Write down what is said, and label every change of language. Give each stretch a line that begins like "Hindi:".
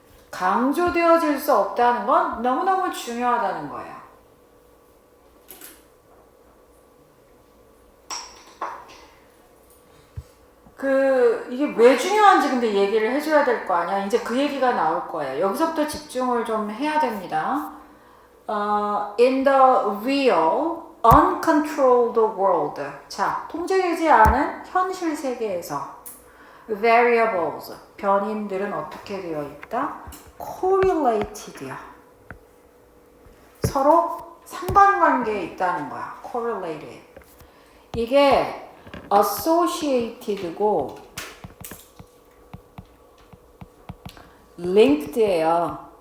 Korean: 강조되어질 수 없다는 건 너무너무 중요하다는 거예요. 이게 왜 중요한지 근데 얘기를 해줘야 될 거 아니야. 이제 그 얘기가 나올 거예요. 여기서부터 집중을 좀 해야 됩니다.
English: In the real, uncontrolled world.
Korean: 자, 통제되지 않은 현실 세계에서 variables, 변인들은 어떻게 되어 있다?
English: correlated야.
Korean: 서로 상관관계에 있다는 거야. correlated. 이게 associated고 linked예요.